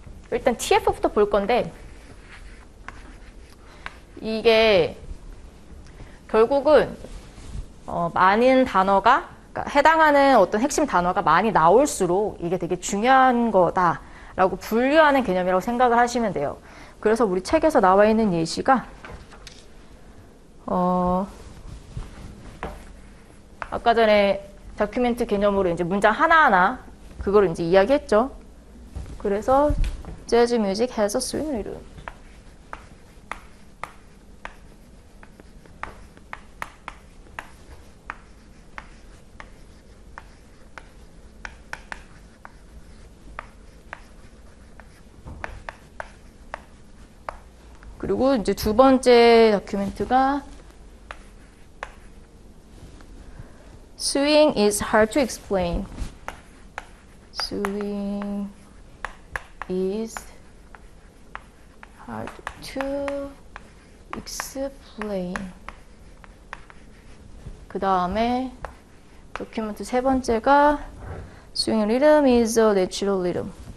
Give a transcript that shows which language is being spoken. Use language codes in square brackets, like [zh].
[ko] 일단 TF부터 볼 건데, 이게 결국은 많은 단어가, 그러니까 해당하는 어떤 핵심 단어가 많이 나올수록 이게 되게 중요한 거다라고 분류하는 개념이라고 생각을 하시면 돼요. 그래서 우리 책에서 나와 있는 예시가 아까 전에 다큐멘트 개념으로 이제 문장 하나하나 그거를 이제 이야기했죠. [en] 그래서 Jazz music has a swing rhythm. [ko] 그리고 이제 두 번째 다큐멘트가 [en] Swing is hard to explain. Swing is hard to explain. [ko] 그 다음에 다큐멘트 세 번째가 [en] Swing rhythm is a natural rhythm.